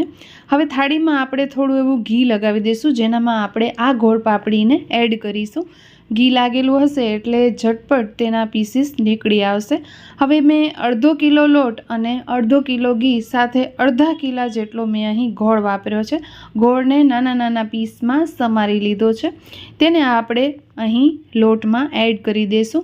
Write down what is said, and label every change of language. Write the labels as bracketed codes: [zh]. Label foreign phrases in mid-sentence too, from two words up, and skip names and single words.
[gu] હવે થાળીમાં આપણે થોડું એવું ઘી લગાવી દેશું જેનામાં આપણે આ ગોળ પાપડીને એડ કરીશું। ઘી લાગેલું હશે એટલે ઝટપટ તેના પીસીસ નીકળી આવશે। હવે મેં અડધો કિલો લોટ અને અડધો કિલો ઘી સાથે અડધા કિલા જેટલો મેં અહીં ગોળ વાપર્યો છે। ગોળને નાના નાના પીસમાં સમારી લીધો છે। તેને આપણે અહીં લોટમાં એડ કરી દઈશું।